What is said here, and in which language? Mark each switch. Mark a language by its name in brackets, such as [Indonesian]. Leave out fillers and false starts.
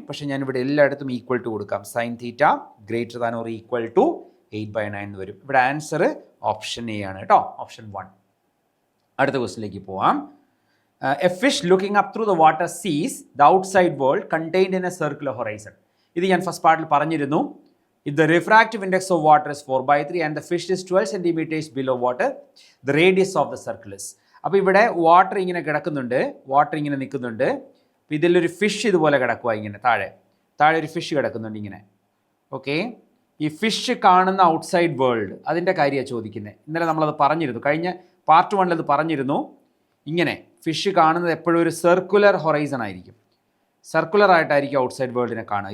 [Malayalam] പക്ഷേ ഞാനിവിടെ എല്ലായിടത്തും ഈക്വൽ ടു കൊടുക്കാം. Sine theta greater than or equal to 8/9 എന്ന് വരും. ഇവിടെ ആൻസർ ഓപ്ഷൻ എ ആണ് കേട്ടോ, ഓപ്ഷൻ 1. അടുത്ത ക്വസ്റ്റിലേക്ക് പോവാം. [English] A fish looking up through the water sees the outside world contained in a circular horizon. [Malayalam] ഇത് ഞാൻ ഫസ്റ്റ് പാർട്ടിൽ പറഞ്ഞിരുന്നു. [English] If the refractive index of water is 4/3 and the fish is 12 centimeters below water, the radius of the circle is. [Malayalam] അപ്പോൾ ഇവിടെ water ഇങ്ങനെ കിടക്കുന്നുണ്ട്, water ഇങ്ങനെ നിൽക്കുന്നുണ്ട്. അപ്പോൾ ഇതിലൊരു ഫിഷ് ഇതുപോലെ കിടക്കുക, ഇങ്ങനെ താഴെ ഒരു ഫിഷ് കിടക്കുന്നുണ്ട് ഇങ്ങനെ. ഓക്കെ, ഈ ഫിഷ് കാണുന്ന ഔട്ട്സൈഡ് വേൾഡ് അതിൻ്റെ കാര്യമാണ് ചോദിക്കുന്നത്. ഇന്നലെ നമ്മളത് പറഞ്ഞിരുന്നു, കഴിഞ്ഞ പാർട്ട് 1 അത് പറഞ്ഞിരുന്നു. ഇങ്ങനെ ഫിഷ് കാണുന്നത് എപ്പോഴും ഒരു സർക്കുലർ ഹൊറൈസൺ ആയിരിക്കും, സർക്കുലർ ആയിട്ടായിരിക്കും ഔട്ട്സൈഡ് വേൾഡിനെ കാണുക.